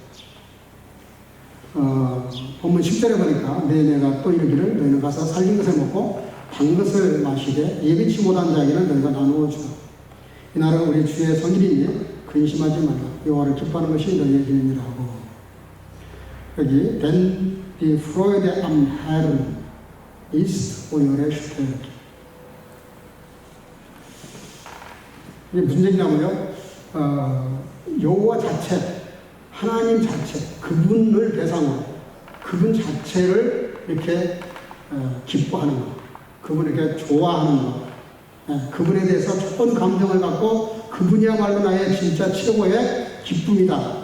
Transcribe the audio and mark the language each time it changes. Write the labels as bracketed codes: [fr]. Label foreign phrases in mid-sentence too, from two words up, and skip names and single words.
[ko] 본문 10절에 보니까 내가 또 이르기를 너희는 가서 살린 것을 먹고 단 것을 마시되 예비치 못한 자에게는 너희가 나누어 주라. 이날은 우리 주의 성일이니 근심하지 말라. 여호와를 기뻐하는 것이 너희의 기능이라 하고, 여기 [de] Then die Freude am Herrn ist eure Stärke. [ko] 이게 무슨 얘기냐면요, 여호와 자체, 하나님 자체, 그분을 대상으로, 그분 자체를 이렇게 기뻐하는 것, 그분을 이렇게 좋아하는 것, 그분에 대해서 좋은 감정을 갖고 그분이야말로 나의 진짜 최고의 기쁨이다.